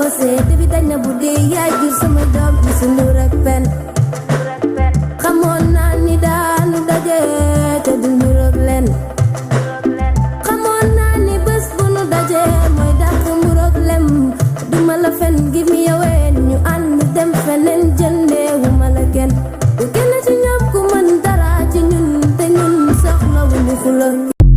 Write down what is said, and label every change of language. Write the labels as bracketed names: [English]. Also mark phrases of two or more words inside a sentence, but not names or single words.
[Wolof] seede bi dañ na bu dee yaay jur sama doom bi su ndur ak pen xamoon naa ni daanu daje te du ndur ak len xamoon naa ni bés bu nu daje mooy dàq mbur ak lem du ma la fen [English] give me a way [Wolof] ñu ànd dem feneen jëndeewu ma la kenn du kenn ci ñoom ku mën dara ci ñun te ñun soxla wu ñu xuloo